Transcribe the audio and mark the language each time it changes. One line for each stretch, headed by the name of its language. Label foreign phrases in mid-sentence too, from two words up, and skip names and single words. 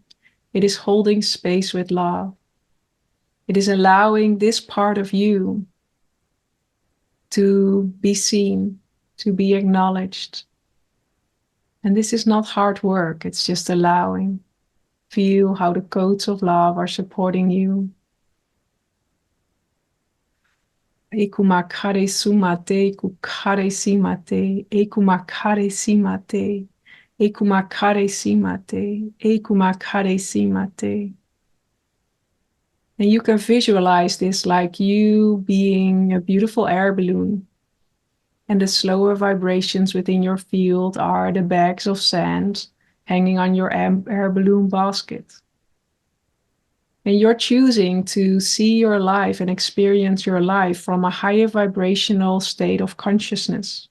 English: It is holding space with love. It is allowing this part of you to be seen, to be acknowledged. And this is not hard work, it's just allowing. Feel how the codes of love are supporting you. Ekumakare sumate, kukare simate, ekumakare simate, ekumakare simate, ekumakare simate. And you can visualize this like you being a beautiful air balloon. And the slower vibrations within your field are the bags of sand hanging on your air balloon basket. And you're choosing to see your life and experience your life from a higher vibrational state of consciousness.